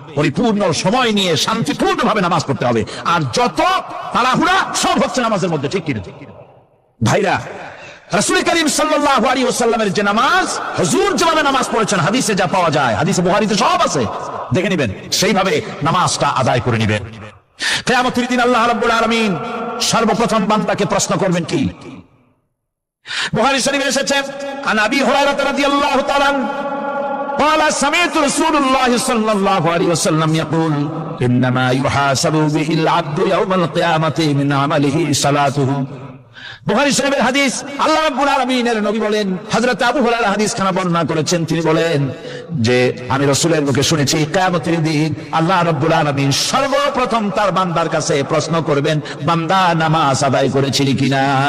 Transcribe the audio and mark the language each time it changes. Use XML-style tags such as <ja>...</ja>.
<bn>পরিপূর্ণ সময় নিয়ে শান্তিপূর্ণভাবে নামাজ পড়তে হবে। আর যত তাড়াহুড়া সব হচ্ছে নামাজের মধ্যে, ঠিক কিনা ভাইরা? রাসূল করিম সাল্লাল্লাহু আলাইহি ওয়াসাল্লামের যে নামাজ, হুজুর যেভাবে নামাজ পড়েছেন হাদিসে যা পাওয়া যায়, হাদিসে বুখারীতে সব আছে, দেখে নেবেন, সেইভাবে নামাজটা আদায় করে নেবেন। কিয়ামতের দিন আল্লাহ রাব্বুল আলামিন সর্বপ্রথম বান্দাকে প্রশ্ন করবেন কি? বুখারী শরীফে এসেছে, আন আবি হুরায়রা রাদিয়াল্লাহু তাআলা</bn> <ar>قال سمعت رسول الله صلى الله عليه وسلم يقول انما يحاسب به العبد يوم القيامه من عمله صلاته।</ar> <bn>বুখারী শরীফের হাদিস, আল্লাহ রাব্বুল আলামিনের নবী বলেন, হযরত আবু হুরায়রা হাদিস খানা বর্ণনা করেছেন, তিনি বলেন যে আমি রাসূলের মুখে শুনেছি কিয়ামতের দিন আল্লাহ রাব্বুল আলামিন সর্বপ্রথম তার বান্দার কাছে প্রশ্ন করবেন, বান্দা নামাজ আদায় করেছিলি কিনা?</bn>